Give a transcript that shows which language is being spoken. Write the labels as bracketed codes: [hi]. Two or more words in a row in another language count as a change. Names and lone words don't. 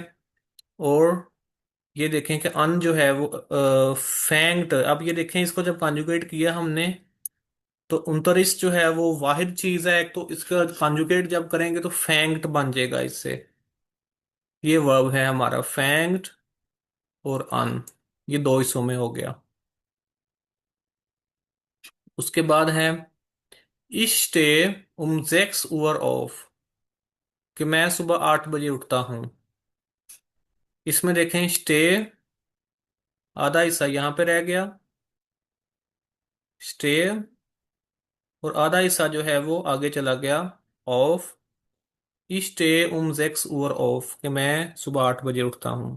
[hi] और ये देखें कि अन जो है वो फैंग्ड, अब ये देखें इसको जब कॉन्जुगेट किया हमने तो उनतरिश जो है वो वाहिद चीज है, एक तो इसका कॉन्जुगेट जब करेंगे तो फैंग्ड बन जाएगा इससे। ये वर्ब है हमारा फैंग्ड और अन, ये दो हिस्सों में हो गया। उसके बाद है [de] Ich stehe um 6 Uhr auf, [hi] कि मैं सुबह 8 बजे उठता हूँ। इसमें देखें स्टे आधा हिस्सा यहाँ पे रह गया, स्टे, और आधा हिस्सा जो है वो आगे चला गया, ऑफ। [de] stehe um 6 Uhr auf, [hi] कि मैं सुबह 8 बजे उठता हूँ।